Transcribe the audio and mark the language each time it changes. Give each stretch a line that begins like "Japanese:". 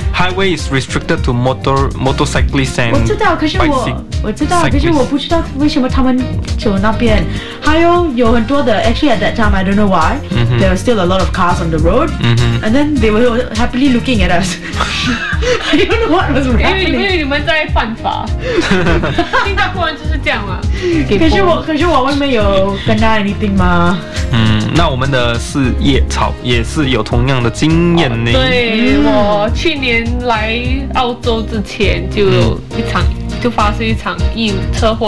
English: Highway is restricted to motorcyclists and bicycle.
Chinese: 我知道，可是我不知道为什么他们走那边。还有有很多的
English: ，actually at that time I don't know why、 mm-hmm. there were still a lot of cars on the road、 mm-hmm. and then they were happily looking at us. I don't know what was happening.
Chinese: 因为你们在犯法。新加坡人就是这样啊。可是我外面有跟他 anything 吗？那我们的四叶草也是有同样的经验呢。 Oh, 对、嗯，我去年来澳洲之前就有一场、嗯、就发生一场意车祸。